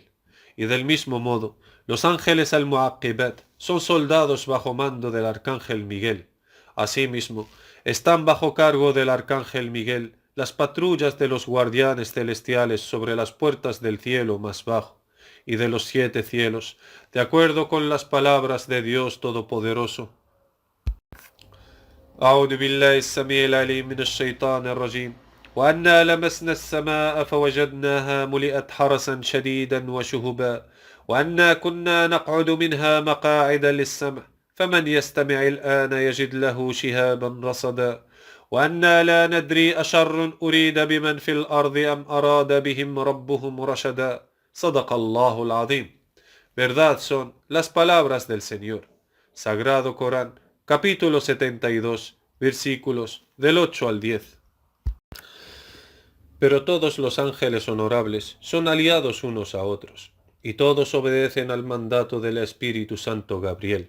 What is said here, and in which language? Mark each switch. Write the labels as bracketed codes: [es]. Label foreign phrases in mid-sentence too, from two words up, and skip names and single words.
[es] Y del mismo modo, los ángeles al-Mu'aqibat son soldados bajo mando del arcángel Miguel. Asimismo, están bajo cargo del arcángel Miguel las patrullas de los guardianes celestiales sobre las puertas del cielo más bajo y de los 7 cielos, de acuerdo con las palabras de Dios Todopoderoso. [ar] أعوذ بالله السميع العليم من الشيطان الرجيم وأنا لمسنا السماء فوجدناها ملئت حرسا شديدا وشهبا وأنا كنا نقعد منها مقاعد للسمع فمن يستمع الآن يجد له شهابا رصدا وأنا لا ندري أشر أريد بمن في الأرض أم أراد بهم ربهم رشدا صدق الله العظيم. [es] Verdad son las palabras del Señor. Sagrado Corán, capítulo 72, versículos del 8 al 10. Pero todos los ángeles honorables son aliados unos a otros, y todos obedecen al mandato del Espíritu Santo Gabriel.